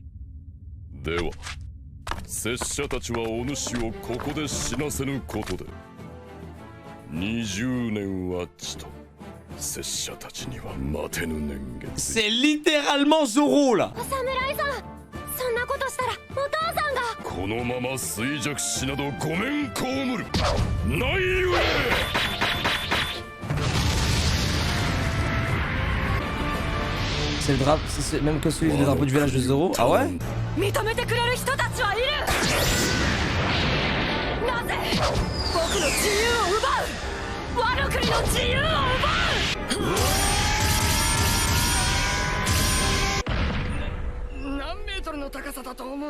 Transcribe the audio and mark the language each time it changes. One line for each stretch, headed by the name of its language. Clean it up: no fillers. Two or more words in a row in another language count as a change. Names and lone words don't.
Japanese: では、拙者たちはお主をここで死なせぬことで、20年はちと拙者たちには待てぬ年月。
French: C'est littéralement Zoro là.
Japanese: お侍さん、そんなことしたらお父さんが。このまま衰弱死などごめん被る。ないゆえ。
French: C'est le drapeau, c'est même que celui du drapeau du village de Zoro. Ah ouais?
Japanese: 認めてくれる人たちはいる。なぜ僕の自由を奪う？ワノ国の自由を奪う。何メートルの高さだと思う？